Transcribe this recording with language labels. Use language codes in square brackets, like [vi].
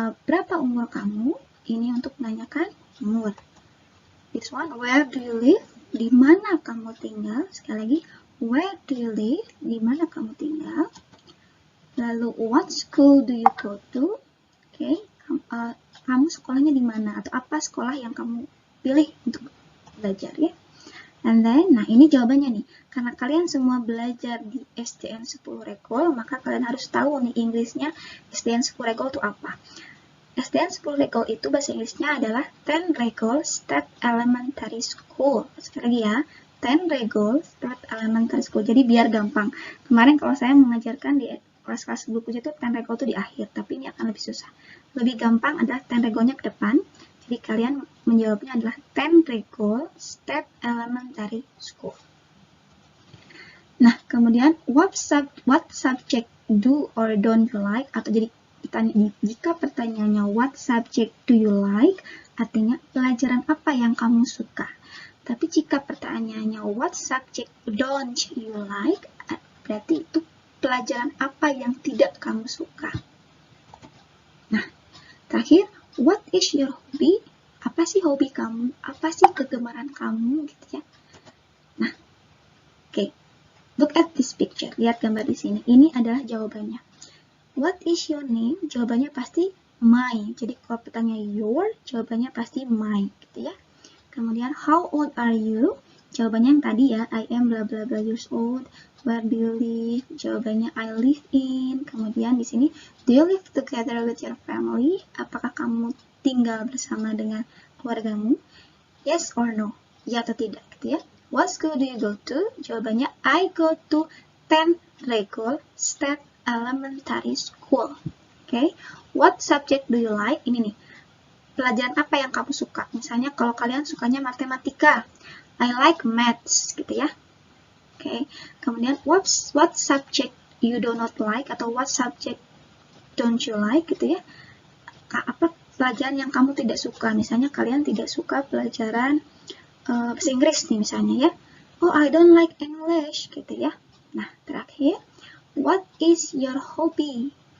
[id] Berapa umur kamu? Ini untuk menanyakan umur. [en] This one, where do you live? [id] Di mana kamu tinggal? Sekali lagi, [en] where do you live? [id] Di mana kamu tinggal? [en] Lalu, what school do you go to? [id] Oke, kamu sekolahnya di mana? Atau apa sekolah yang kamu pilih untuk belajar ya? And then, nah ini jawabannya nih. Karena kalian semua belajar di SDN 10 Regol, maka kalian harus tahu nih Inggrisnya SDN 10 Regol itu apa. SDN 10 Regol itu bahasa Inggrisnya adalah 10 Regol State Elementary School. Sekali lagi ya, 10 Regol State Elementary School. Jadi biar gampang. Kemarin kalau saya mengajarkan di kelas-kelas buku itu 10 Regol itu di akhir, tapi ini akan lebih susah. Lebih gampang adalah 10 Regolnya ke depan. Jadi kalian menjawabnya adalah 10 Regol State Elementary School. Nah, kemudian [en] what subject do or don't you like? [id] Atau jadi jika pertanyaannya [en] what subject do you like, [id] artinya pelajaran apa yang kamu suka. Tapi jika pertanyaannya [en] what subject don't you like, [id] berarti itu pelajaran apa yang tidak kamu suka. Nah, terakhir, [en] what is your hobby? [id] Apa sih hobi kamu? Apa sih kegemaran kamu gitu ya. Nah, oke. [en] Look at this picture. [id] Lihat gambar di sini. Ini adalah jawabannya. [en] What is your name? [id] Jawabannya pasti my. Jadi kalau pertanyaan your, jawabannya pasti my, gitu ya. [en] Kemudian how old are you? [id] Jawabannya yang tadi ya, [en] I am bla bla bla years old. Where do you live? Jawabannya I live in. [id] Kemudian di sini, [en] do you live together with your family? [id] Apakah kamu tinggal bersama dengan keluargamu? [en] Yes or no? [id] Ya atau tidak, gitu ya. [en] What school do you go to? Jawabannya I go to 10 Regol State Elementary School. Okay. What subject do you like? [id] Ini nih. Pelajaran apa yang kamu suka? Misalnya kalau kalian sukanya matematika, [en] I like maths [id] gitu ya. Okay. [en] Kemudian what subject you do not like atau what subject don't you like [id] gitu ya. Apa pelajaran yang kamu tidak suka? Misalnya kalian tidak suka pelajaran bahasa Inggris nih misalnya ya. [en] Oh, I don't like English [id] gitu ya. Nah, terakhir, [en] what is your hobby?